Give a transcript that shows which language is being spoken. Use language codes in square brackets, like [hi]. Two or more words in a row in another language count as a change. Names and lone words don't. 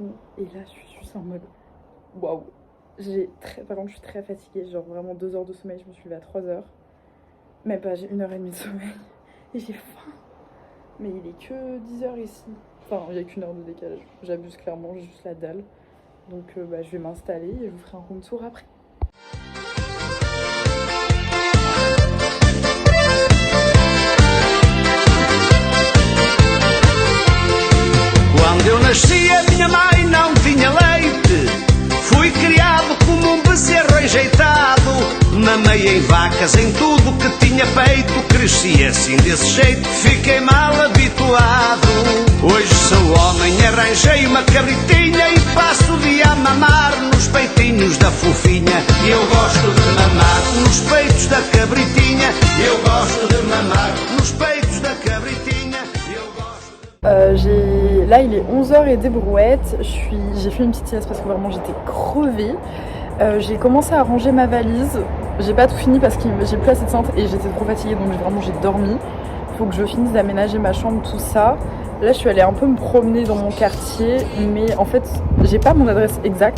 [fr] Et là je suis juste en mode waouh. Par contre je suis très fatiguée, genre vraiment 2 heures de sommeil, je me suis levée à 3 heures. Même pas, j'ai 1h30 de sommeil. Et j'ai faim. Mais il est que 10h ici. Enfin, il n'y a qu'1 heure de décalage. J'abuse clairement, j'ai juste la dalle. Donc je vais m'installer et je vous ferai un [en] room tour [fr] après. [pt] Quando eu nasci a minha mãe não tinha leite. Fui criado como um bezerro enjeitado. Mamei em vacas, em tudo que tinha peito. Cresci assim desse jeito, fiquei mal habituado. Hoje sou homem, arranjei uma cabritinha e passo o dia a mamar nos peitinhos da fofinha. Eu gosto de mamar nos peitos da cabritinha. Eu gosto de mamar nos peitos da cabritinha. [fr] Là il est 11h et des brouettes, j'ai fait une petite sieste parce que vraiment j'étais crevée. J'ai commencé à ranger ma valise, j'ai pas tout fini parce que j'ai plus assez de cintre et j'étais trop fatiguée donc j'ai dormi. Faut que je finisse d'aménager ma chambre, tout ça. Là je suis allée un peu me promener dans mon quartier mais en fait j'ai pas mon adresse exacte.